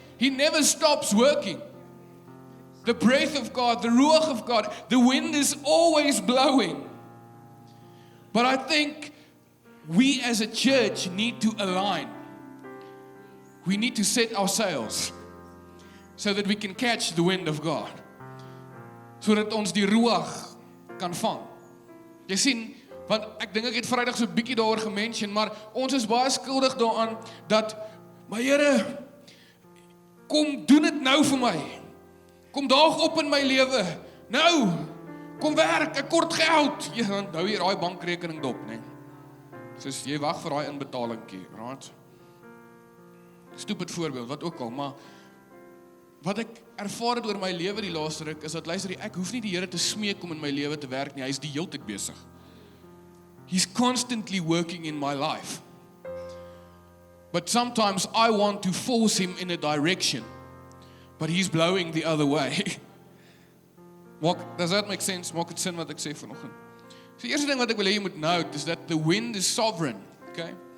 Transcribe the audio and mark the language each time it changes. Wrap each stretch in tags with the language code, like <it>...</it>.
<en>He never stops working. The breath of God, the Ruach of God, the wind is always blowing. But I think we as a church need to align. We need to set our sails so that we can catch the wind of God.</en> <af>Sodat ons die Ruach kan vang. Jy sien, want ek dink ek het Vrydag so 'n bietjie daaroor gemention, maar ons is baie skuldig daaraan dat, maar Here, kom doen dit nou vir my. Kom daag op in my lewe. Nou, kom werk, ek kort geld. Jy dan hou jy daai bankrekening dop, né? Soos jy wag vir daai inbetalingkie, right? Stupid voorbeeld, wat ook al, maar wat ek ervaar het oor my lewe die laaste ruk is dat, luister, ek hoef nie die Here te smeek om in my lewe te werk nie. Hy is die hele tyd besig.</af> <en>He's constantly working in my life. But sometimes I want to force him in a direction, but he's blowing the other way. Does that make sense?</en> <af>Maak dit sin wat ek sê vanoggend? So die eerste ding wat ek wil hê jy moet note</af> <en>is that the wind is sovereign, okay?</en>